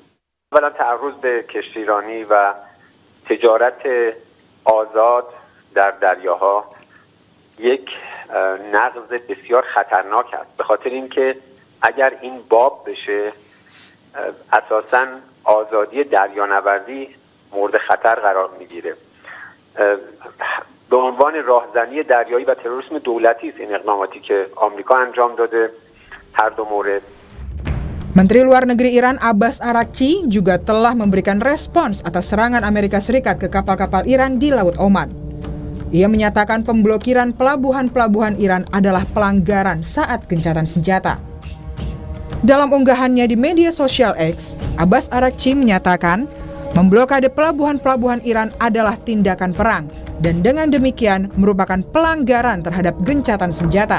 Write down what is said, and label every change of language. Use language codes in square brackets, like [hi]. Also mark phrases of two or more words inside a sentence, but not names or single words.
[fa] اولا تعرض به کشتی ایرانی و تجارت آزاد در دریاها یک نقض بسیار خطرناک است به خاطر اینکه اگر این باب بشه اساساً آزادی دریانوردی مورد خطر قرار میگیره. به عنوان راهزنی دریایی و تروریسم دولتی است این اقداماتی که آمریکا انجام داده هر دو مورد. [id] Menteri Luar Negeri Iran Abbas Araghchi juga telah memberikan respons atas serangan Amerika Serikat ke kapal-kapal Iran di Laut Oman. Ia menyatakan pemblokiran pelabuhan-pelabuhan Iran adalah pelanggaran saat gencatan senjata. Dalam unggahannya di media sosial X, Abbas Araghchi menyatakan memblokade pelabuhan-pelabuhan Iran adalah tindakan perang dan dengan demikian merupakan pelanggaran terhadap gencatan senjata.